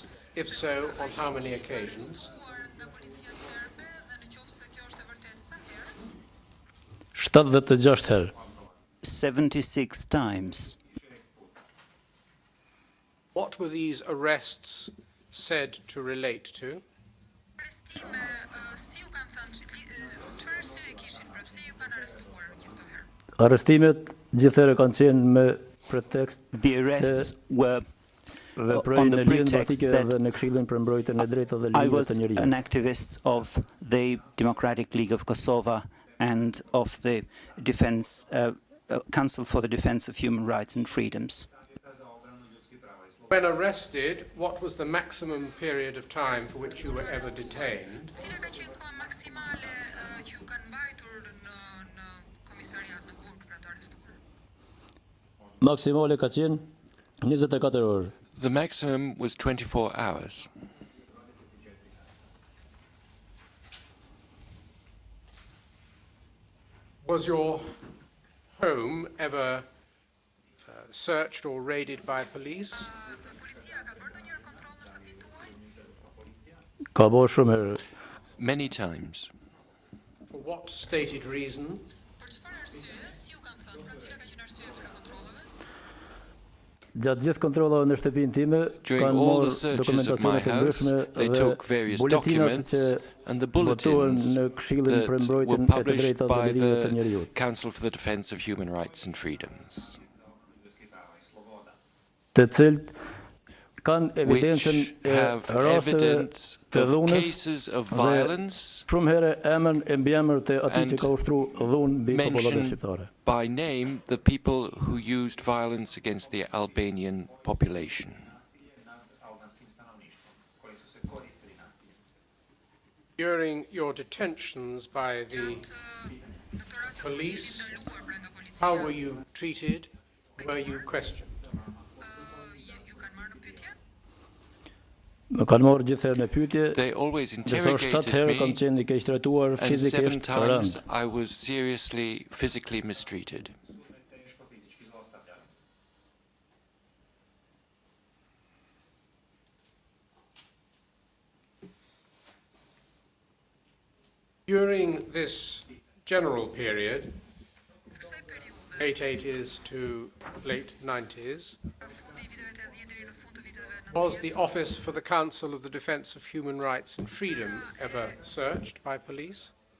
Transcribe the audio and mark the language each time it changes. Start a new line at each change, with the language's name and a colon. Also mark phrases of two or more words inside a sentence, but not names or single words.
English: If so, on how many occasions?
Albanian: 76 herë.
English: 76 times. What were these arrests said to relate to?
Albanian: Arrestimet gjithëherë kanë qenë me pretekst
English: The arrests were on the pretext that I was an activist of the Democratic League of Kosovo and of the Defense Council for the Defense of Human Rights and Freedoms. When arrested, what was the maximum period of time for which you were ever detained?
Albanian: Maksimale ka qenë 24 orë.
English: The maximum was 24 hours. Was your home ever searched or raided by police?
Albanian: Ka bo shumë herë.
English: Many times. For what stated reason?
Albanian: Gjatë gjithë kontrollave në shtëpinë time kanë marrë dokumentacione të ndryshme dhe buletinat që botuan në Këshillin për mbrojtjen e të drejtave dhe ligjeve të njerëzit.
English: Council for the Defense of Human Rights and Freedoms.
Albanian: Të cilët kanë evidencën e rasteve të dhunës dhe shumë herë emën e mbiemër të atij që ka ushtruar dhunë mbi popullatën shqiptare.
English: By name the people who used violence against the Albanian population. During your detentions by the police, how were you treated? Were you questioned?
Albanian: Më kanë marrë gjithëherë në pyetje.
English: They always interrogated me, and 7 times I was seriously physically mistreated. During this general period, late 80s to late 90s, was the Office for the Council of the Defense of Human Rights and Freedom ever searched by police?